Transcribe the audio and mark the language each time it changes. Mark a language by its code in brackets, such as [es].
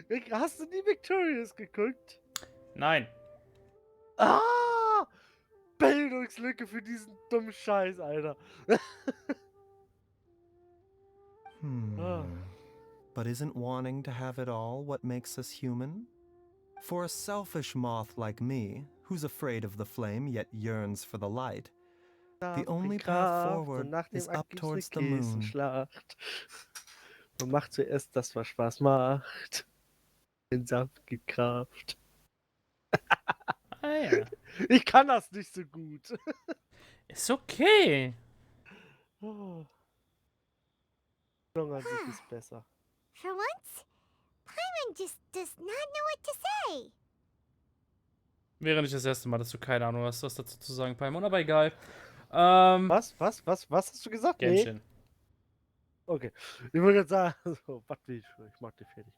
[de] Hast du nie Victorious geguckt? Nein. Ah! Bildungslücke für diesen dummen Scheiß, Alter. [en] But isn't wanting to have it all what makes us human? For a selfish moth like me, who's afraid of the flame yet yearns for the light, the only path forward is up towards the moon. [de] Man macht zuerst das, was Spaß macht. Den Saft gibt Kraft. Ah ja. Ich kann das nicht so gut. Ist okay. Song an sich ist besser. [en] For once, Paimon just does not know what to say. [de] Wäre nicht das erste Mal, dass du keine Ahnung hast, was dazu zu sagen, Paimon, aber egal. Was hast du gesagt? Genshin. Nee. Okay. Ich wollte jetzt sagen, so, was will ich mach dich fertig.